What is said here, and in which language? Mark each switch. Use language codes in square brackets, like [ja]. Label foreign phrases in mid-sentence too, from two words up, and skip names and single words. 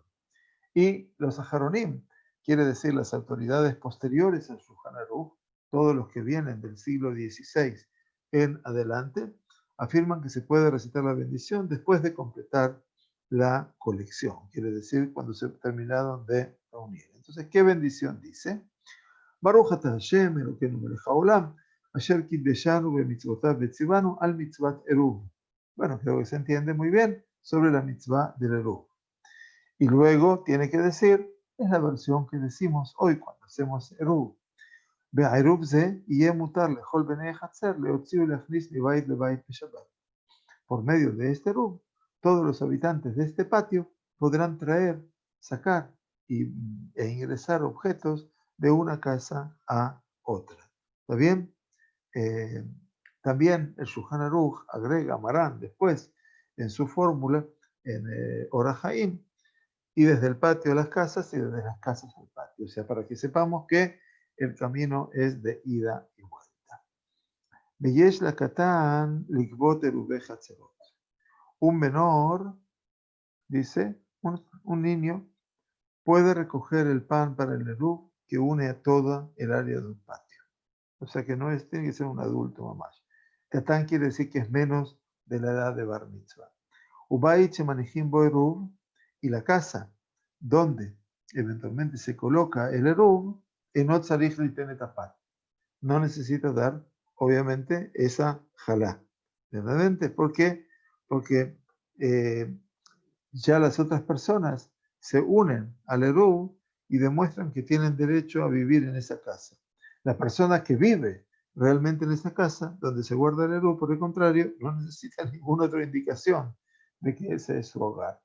[es] Y los Aharonim, quiere decir las autoridades posteriores al Shulchan Aruch, todos los que vienen del siglo XVI en adelante, afirman que se puede recitar la bendición después de completar la colección, quiere decir cuando se terminaron de reunir. Entonces, ¿qué bendición dice? [he] ברוך אתה השם אלוקינו מלך העולם אשר קדשנו במצוותיו וצונו על מצוות עירוב. [es] Bueno, creo que se entiende muy bien sobre la mitzvah del eruv. Y luego tiene que decir, es la versión que decimos hoy cuando hacemos eruv. [he] בעירוב זה יהא מותר לכל בני החצר להוציא להכניס מבית לבית בשבת. [es] Por medio de este eruv, todos los habitantes de este patio podrán traer, sacar e ingresar objetos de una casa a otra. ¿Está bien? También el Shulchan Aruch agrega Marán después en su fórmula, en Orah Haim, y desde el patio a las casas y desde las casas al patio. O sea, para que sepamos que el camino es de ida y vuelta. [he] ויש לקטן לקבוץ עירובי חצרות. [es] Un menor, dice, un niño, puede recoger el pan para el eruv que une a toda el área de un patio. O sea que no tiene que ser un adulto mamás. Katán quiere decir que es menos de la edad de [he] בר מצווה. ובית שמניחים בו עירוב, [es] y la casa donde eventualmente se coloca el eruv, [he] אינו צריך ליתן הפת. [es] No necesita dar, obviamente, esa jalá. ¿Verdadamente? ¿Por qué? Porque ya las otras personas se unen al eruv y demuestran que tienen derecho a vivir en esa casa. La persona que vive realmente en esa casa, donde se guarda el eruv, por el contrario, no necesita ninguna otra indicación de que ese es su hogar.